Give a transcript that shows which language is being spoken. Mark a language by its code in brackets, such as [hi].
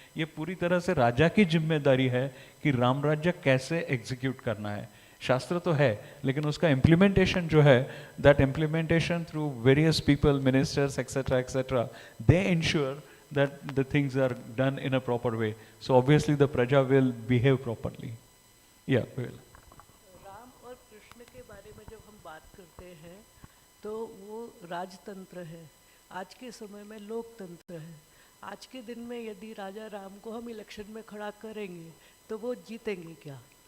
[hi] ये पूरी तरह से राजा की जिम्मेदारी है कि राम राज्य कैसे एग्जीक्यूट करना है। शास्त्र तो है लेकिन उसका इम्प्लीमेंटेशन जो है, [en] That implementation through various people, ministers etcetera etcetera, they ensure that the things are done in a proper way. So obviously the praja will behave properly. Yeah, will. [hi] Ram और कृष्ण के बारे में जब हम बात करते हैं तो वो राजतंत्र है, आज के समय में लोकतंत्र है। आज के दिन में यदि राजा राम को हम इलेक्शन में खड़ा करेंगे तो वो जीतेंगे क्या?